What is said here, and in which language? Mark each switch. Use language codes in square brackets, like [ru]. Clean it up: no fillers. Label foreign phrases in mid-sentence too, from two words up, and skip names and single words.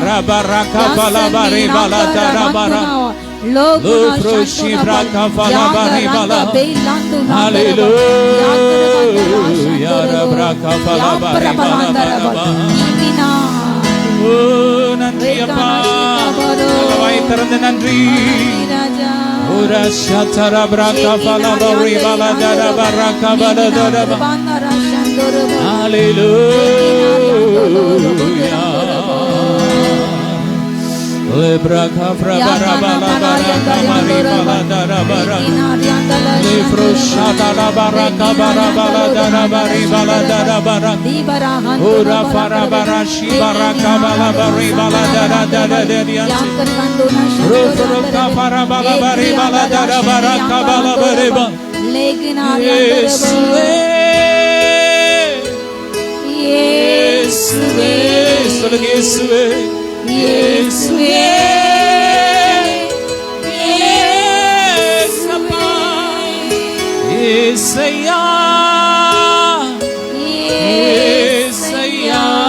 [ta] ரபா ராகா பலபா ரேபா லாதா ரபா ரா லோப்ரோஷி ராகா பலபா ரேபா லா. ஹல்லேலூயா. ரபா ராகா பலபா ரேபா லா. ஓ நன்றி அப்பா. வாய் திறந்து நன்றி. Ora shatara braka pala bari bala dara baraka bala dara ba. Hallelujah. Le braka frabara bala baraka mari bala dara bara. Le froshata la baraka bara bala dara bari bala dara bara. Ora farabara shi baraka bala bari bala dara dara dara. Roka farabala bari bala dara baraka bala bari ba. Yesuwe. சொல்லுங்க இயேசுவே. இயேசுவே. இயேசப்பா. இயேசையா. இயேசையா.